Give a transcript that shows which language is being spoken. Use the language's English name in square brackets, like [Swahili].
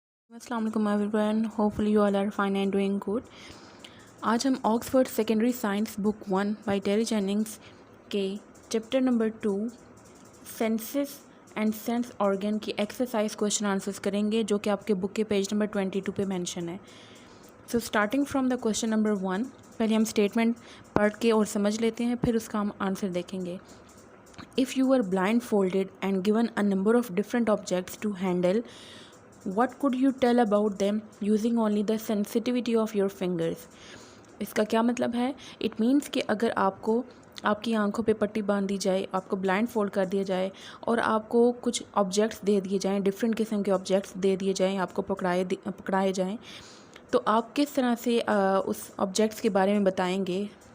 [Hindi] अस्सलाम वालेकुम [English] Everyone, hopefully you all are fine and doing good. [Hindi] आज हम Oxford secondary science book 1 bye टेरी Jennings के chapter number 2 senses and sense organ की exercise question answers करेंगे, जो कि आपके बुक के पेज नंबर 22 पे मेंशन है। [English] so starting from the question number 1, [Hindi] पहले हम स्टेटमेंट पढ़ के और समझ लेते हैं, फिर उसका हम आंसर देखेंगे। [English] If you were blindfolded and given a number of different objects to handle, what could you tell about them using only the sensitivity of your fingers? [Hindi] इसका क्या मतलब है? [English] It means [Hindi] कि अगर आपको आपकी आंखों पे पट्टी बांध दी जाए, आपको ब्लाइंड फोल्ड कर दिया जाए और आपको कुछ ऑब्जेक्ट्स दे दिए जाएं, डिफरेंट किस्म के ऑब्जेक्ट्स दे दिए जाएं, आपको पकड़ाए जाएं, तो आप किस तरह से उस ऑब्जेक्ट्स के बारे में बताएंगे?